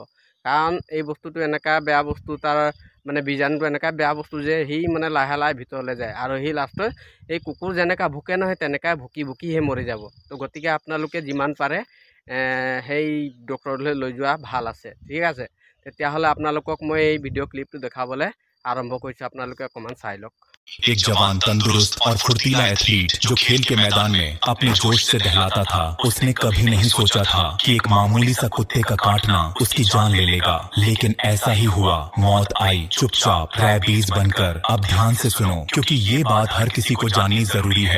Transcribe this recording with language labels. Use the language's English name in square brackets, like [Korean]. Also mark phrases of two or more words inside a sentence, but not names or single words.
[Assamese] কাৰণ এই বস্তুটো এনেকুৱা বেয়া বস্তু, তাৰ মানে বীজাণুটো এনেকুৱা বেয়া বস্তু যে সি মানে লাহে লাহে ভিতৰলৈ যায় আৰু সি লাষ্টত এই কুকুৰ যেনেকুৱা ভুকে নহয় তেনেকৈ ভুকি ভুকিহে মৰি যাব। তো গতিকে আপোনালোকে যিমান পাৰে সেই ডক্টৰলৈ লৈ যোৱা ভাল আছে। ঠিক আছে, তেতিয়াহ'লে আপোনালোকক মই এই ভিডিঅ' ক্লিপটো দেখাবলৈ আৰম্ভ কৰিছোঁ। আপোনালোকে অকণমান চাই লওক। [Hindi] एक जवान, तंदुरुस्त और फुर्तीला एथलीट जो खेल के मैदान में अपने जोश से दहलाता था, उसने कभी नहीं सोचा था कि एक मामूली सा कुत्ते का काटना उसकी जान ले लेगा। लेकिन ऐसा ही हुआ। मौत आई चुपचाप, रैबीज बनकर। अब ध्यान से सुनो, क्योंकि ये बात हर किसी को जाननी जरूरी है।